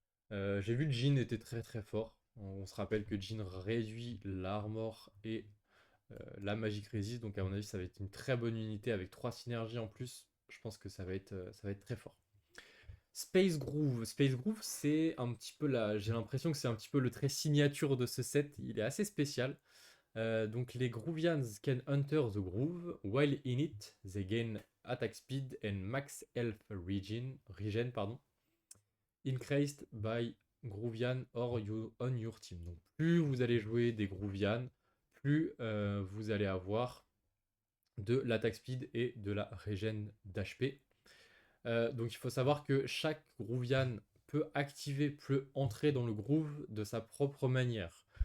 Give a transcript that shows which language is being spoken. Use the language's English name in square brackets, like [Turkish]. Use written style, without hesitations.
[French] J'ai vu que Jhin était très très fort. On se rappelle que Jhin réduit l'armor et la magic resist, donc à mon avis ça va être une très bonne unité avec 3 synergies en plus. Je pense que ça va être très fort. Space Groove. Space Groove, c'est un petit peu la. J'ai l'impression que c'est un petit peu le trait signature de ce set. Il est assez spécial. Donc les Groovians [English] can enter the groove. While in it, they gain attack speed and max health regen, [French] pardon, [English] increased by Groovian or you, on your team. [French] Donc plus vous allez jouer des Groovian, plus vous allez avoir de l'attack speed et de la regen d'HP. Donc il faut savoir que chaque Groovian peut entrer dans le groove de sa propre manière.